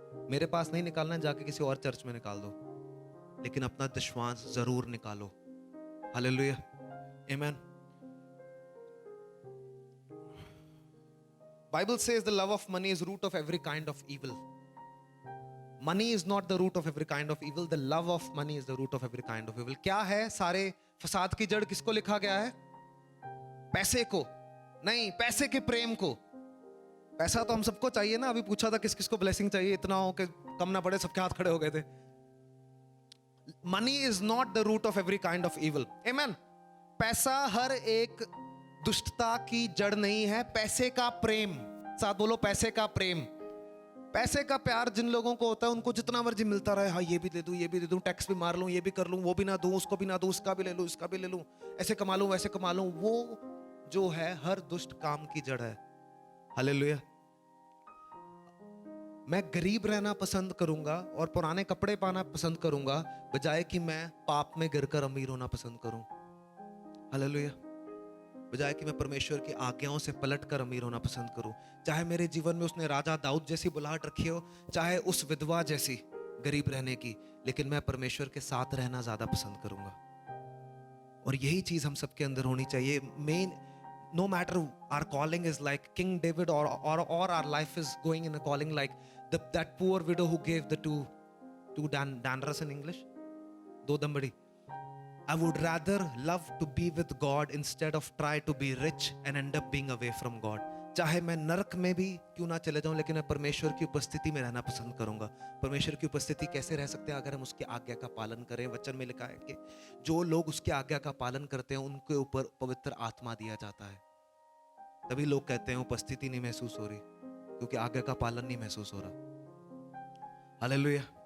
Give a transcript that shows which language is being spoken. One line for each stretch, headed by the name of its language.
Hindi: मेरे पास नहीं निकालना है, जाके किसी और चर्च में निकाल दो, लेकिन अपना दशमांश जरूर निकालो। हालेलुया, आमीन।
English: Bible says the love of money is root of every kind of evil. Money is not the root of every kind of evil. The love of money is the root of every kind of evil.
Hindi: क्या है सारे फसाद की जड़ किसको लिखा गया है? पैसे को नहीं, पैसे के प्रेम को। पैसा तो हम सबको चाहिए ना। अभी पूछा था किस किस को ब्लेसिंग चाहिए, इतना हो कि कम ना पड़े, सबके हाथ खड़े हो गए थे।
English: Money is not the root of every kind of evil. Amen.
Hindi: पैसा हर एक दुष्टता की जड़ नहीं है। पैसे का प्रेम, साथ बोलो, पैसे का प्रेम। पैसे का प्यार जिन लोगों को होता है उनको जितना मर्जी मिलता रहे, हाँ ये भी दे दूं, ये भी दे दूं, टैक्स भी मार लूं, ये भी कर लूं, वो भी ना दूं, उसको भी ना दूं, उसका भी ले लूं, इसका भी ले लूं, ऐसे कमा लूं, वैसे कमा लूं, वो जो है हर दुष्ट काम की जड़ है। हालेलुया। मैं गरीब रहना पसंद करूंगा और पुराने कपड़े पाना पसंद करूंगा बजाय कि मैं पाप में गिरकर अमीर होना पसंद करूं। हालेलुया। बजाय कि मैं परमेश्वर की आज्ञाओं से पलटकर अमीर होना पसंद करूं। चाहे मेरे जीवन में उसने राजा दाऊद जैसी बुलाहट रखी हो, चाहे उस विधवा जैसी गरीब रहने की, लेकिन मैं परमेश्वर के साथ रहना ज्यादा पसंद करूंगा। और यही चीज हम सबके अंदर होनी चाहिए।
English: man, no matter our calling is like King David or our life is going in a calling like that poor widow who gave the two danras in English,
Hindi: do dambadi.
English: I would rather love to be with God instead of try to be rich and end up being away from God.
Hindi: चाहे मैं नरक में भी क्यों ना चले जाऊं, लेकिन मैं परमेश्वर की उपस्थिति में रहना पसंद करूंगा। परमेश्वर की उपस्थिति कैसे रह सकते हैं? अगर हम उसकी आज्ञा का पालन करें। वचन में लिखा है कि जो लोग उसकी आज्ञा का पालन करते हैं उनके ऊपर पवित्र आत्मा दिया जाता है। तभी लोग कहते हैं उपस्थिति नहीं महसूस हो रही, क्योंकि आज्ञा का पालन नहीं महसूस हो रहा। हालेलुया।